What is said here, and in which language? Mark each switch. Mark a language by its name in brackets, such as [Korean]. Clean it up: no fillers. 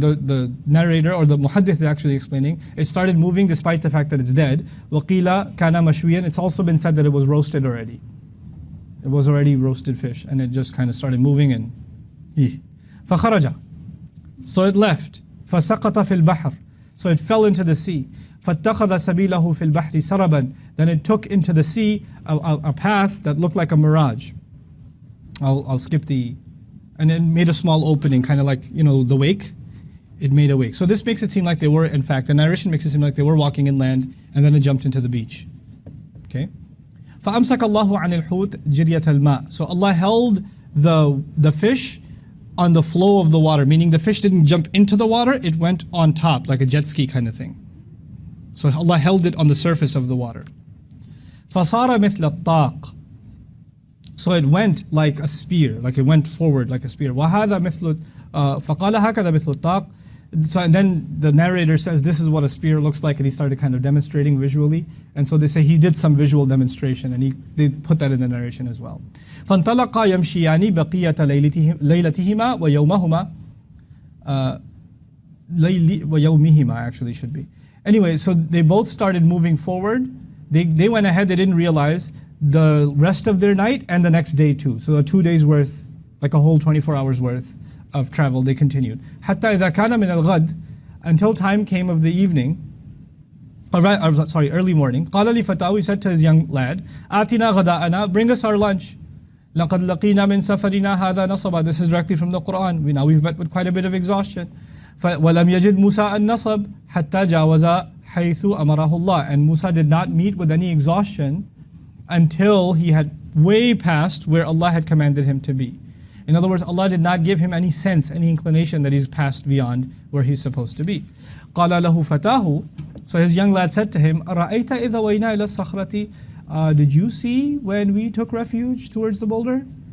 [English] The narrator or the muhaddith is actually explaining, it started moving despite the fact that it's dead. [Arabic] وقيل كان مشويا. [English] It's also been said that it was roasted already. It was already roasted fish and it just kind of started moving and [Arabic] فخرج. [English] So it left. [Arabic] فسقط في البحر. [English] So it fell into the sea. [Arabic] فاتخذ سبيله في البحر سربا. [English] Then it took into the sea a path that looked like a mirage. I'll skip and it made a small opening, kind of like, the wake. It made a wake. So this makes it seem like they were, in fact, the narration makes it seem like they were walking inland, and then it jumped into the beach. Okay? [Arabic] فَأَمْسَكَ اللَّهُ عَنِ الْحُوتِ جِرْيَةَ الْمَاءِ. [English] So Allah held the fish on the flow of the water, meaning the fish didn't jump into the water, it went on top, like a jet ski kind of thing. So Allah held it on the surface of the water. [Arabic] فَصَارَ مِثْلَ الطَّاقِ. [English] So it went like a spear, like it went forward like a spear. [Arabic] وَهَذَا مِثْلُ فَقَالَ هَكَذَا مِثْلُ الطَّاقِ. [English] So and then the narrator says this is what a spear looks like, and he started kind of demonstrating visually. And so they say he did some visual demonstration, and they put that in the narration as well. [Arabic] فَانْطَلَقَا يَمْشِيَانِ بَقِيَّةَ لَيْلَتِهِمَا وَيَوْمَهُمَا وَيَوْمِهِمَا [English] actually should be. Anyway, so they both started moving forward. They went ahead, they didn't realize the rest of their night and the next day too. So 2 days worth, like a whole 24 hours worth of travel. They continued. [Arabic] حتى إذا كان من الغد, [English] until time came of the evening, early morning. [Arabic] قال لفتاه, [English] he said to his young lad, [Arabic] آتنا غداءنا, [English] bring us our lunch. [Arabic] لقد لقينا من سفرنا هذا نصبا. [English] This is directly from the Quran. We've met with quite a bit of exhaustion. [Arabic] ولم يجد موسى النصب حتى جاوز حيث أمره الله. [English] And Musa did not meet with any exhaustion until he had way past where Allah had commanded him to be. In other words, Allah did not give him any sense, any inclination that he's passed beyond where he's supposed to be. [Arabic] قال له فتاه, [English] so his young lad said to him, [Arabic] أرأيت إذا وينا إلى الصخرة, [English] did you see when we took refuge towards the boulder?